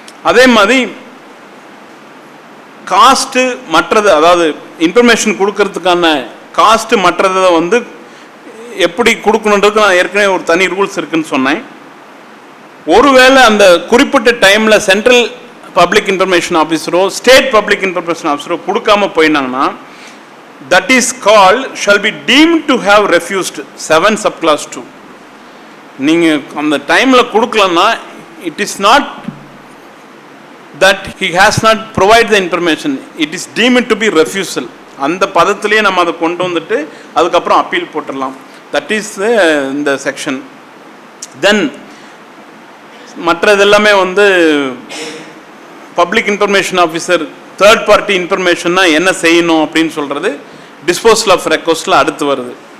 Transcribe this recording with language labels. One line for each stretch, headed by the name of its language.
Tamil: அதே மாதிரி காஸ்ட்டு மற்றது, அதாவது இன்ஃபர்மேஷன் கொடுக்கறதுக்கான காஸ்ட்டு மற்றதை வந்து எப்படி கொடுக்கணுன்றதுக்கு நான் ஏற்கனவே ஒரு தனி ரூல்ஸ் இருக்குன்னு சொன்னேன். ஒருவேளை அந்த குறிப்பிட்ட டைமில் central public information ஆஃபீஸரோ state public information ஆஃபீஸரோ கொடுக்காம போயினாங்கன்னா
English: that is called shall be deemed to have refused
Tamil: 7 subclause 2. நீங்கள் அந்த டைமில் கொடுக்கலன்னா
English: It is not that he has not provided the information, it is deemed to be refusal.
Tamil: அந்த பதத்திலேயே நம்ம அதை கொண்டு வந்துட்டு அதுக்கப்புறம் அப்பீல் போட்டுடலாம்.
English: That is இந்த section.
Tamil: தென் மற்றது எல்லாமே வந்து public information officer third party இன்ஃபர்மேஷன்னா என்ன செய்யணும் அப்படின்னு சொல்கிறது டிஸ்போசல் ஆஃப் ரெக்வஸ்ட்டில் அடுத்து வருது.